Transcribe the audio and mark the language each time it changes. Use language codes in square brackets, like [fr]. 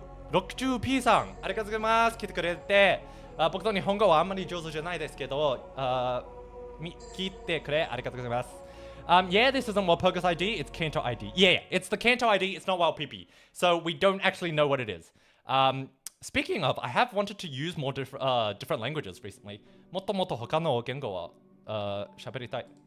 [ja] 60P さん、ありがとうございます。来てくれて、僕の日本語はあんまり上手じゃないですけど、聞いてくれありがとうございます。 [en] Yeah, this isn't Wild Pocus ID, it's Kanto ID. Yeah, it's the Kanto ID, it's not Wild PP. So we don't actually know what it is. Speaking of, I have wanted to use more different languages recently. [ja] もっともっと他の言語は喋りたい。